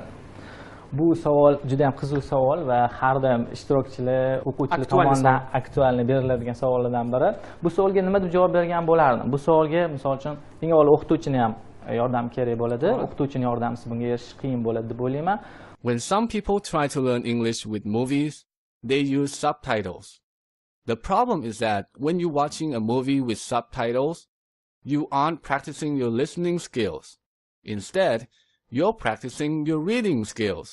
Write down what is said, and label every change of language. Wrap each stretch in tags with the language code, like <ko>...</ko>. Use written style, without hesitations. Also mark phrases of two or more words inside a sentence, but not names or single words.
<uz>Bu savol juda ham qiziq savol va har doim ishtirokchilar, o'quvchilar tomonidan aktualni beriladigan savollardan biri. Bu savolga nima deb javob bergan bo'lardim? Bu savolga misol uchun eng avvalo o'qituvchini ham yordam kerak bo'ladi. O'qituvchining yordamisiz bunga erishish qiyin bo'ladi deb o'ylayman.</uz> <en>When some people try to learn English with movies, they use subtitles. The problem is that when you're watching a movie with subtitles, you aren't practicing your listening skills. Instead, you're practicing your reading skills.</en>